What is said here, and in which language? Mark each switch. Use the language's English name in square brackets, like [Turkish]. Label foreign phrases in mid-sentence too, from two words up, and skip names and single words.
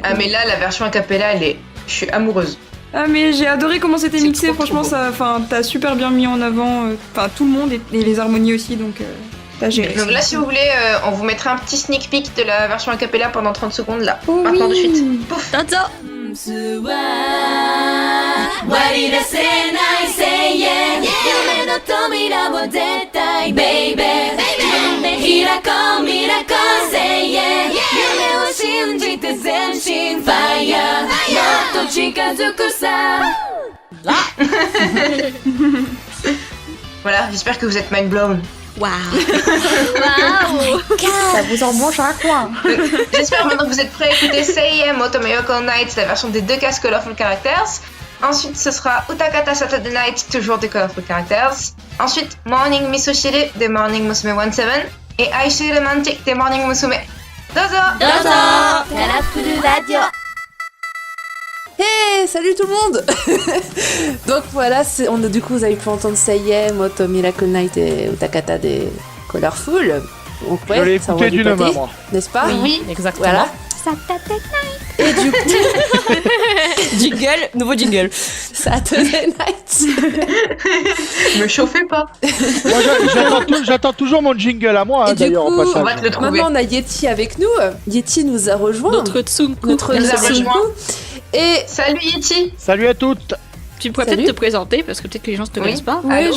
[French] Ah mais là la version a cappella, je suis amoureuse. Ah mais j'ai adoré comment c'était C'est mixé, trop, franchement trop beau. t'as super bien mis en avant tout le monde et les harmonies aussi, donc t'as géré. Donc là si vous voulez, on vous mettra un petit [English] sneak peek [French] de la version a cappella pendant 30 secondes là. Oh Maintenant oui. de suite. Pouf. Tanto! [Japanese] 割り出せない声援夢の扉を絶対 Baby 開こうミラコ声援夢を信じて全身 Fire もっと近づくさ [French] Voilà, j'espère que vous êtes [English] mind blown. [French] Waouh! Ça vous embranche à quoi? J'espère maintenant que vous êtes prêts à écouter Seiyem Otomeyoko Nights, la version des 2 cases Colorful Characters. Ensuite, ce sera Utakata Saturday Night, toujours des Colorful Characters. Ensuite, Morning Misoshiri des Morning Musume 17 et Aishii Romantic des Morning Musume. Dozo! [Japanese] どうぞカラフルラジオ [French] Hey, salut tout le monde. Donc voilà, du coup vous avez pu entendre Seiyem, Moto Miracle Night et Utakata des Colorful. Donc Je l'ai ça envoie écouté du d'une pâté, main, moi. n'est-ce pas? Oui, exactement. Voilà. Et du coup, Jingle, nouveau jingle. Saturday Night. Me chauffez pas. Moi, j'attends toujours mon jingle à moi, Et hein, du d'ailleurs, coup, au passage. on va te le trouver. Maintenant on a Yeti avec nous. Yeti nous a rejoint. Notre Tsunku. Notre nous a Tsunku. rejoint. Et Salut Yeti! Salut à toutes. Tu pourrais Salut. peut-être te présenter, parce que peut-être que les gens ne te Oui. connaissent pas. Ouais, Allô